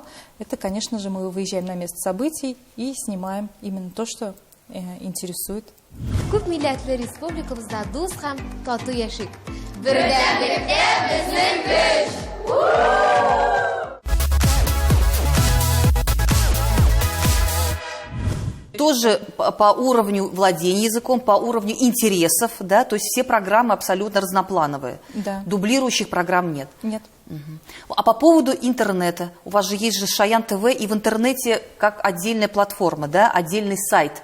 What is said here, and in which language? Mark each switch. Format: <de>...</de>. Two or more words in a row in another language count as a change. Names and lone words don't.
<ru>Это, конечно же, мы выезжаем на место событий и снимаем именно то, что интересует.</ru> <tt>Көп милләтле республикабызда дус һәм тату яшик. Бердәмлектә безнең көч!</tt> <ru>Тоже по уровню владения языком, по уровню интересов, да, то есть все программы абсолютно разноплановые. Да. Дублирующих программ нет. Нет. А по поводу интернета, у вас же есть же Шаян ТВ, и в интернете как отдельная платформа, да, отдельный сайт.</ru>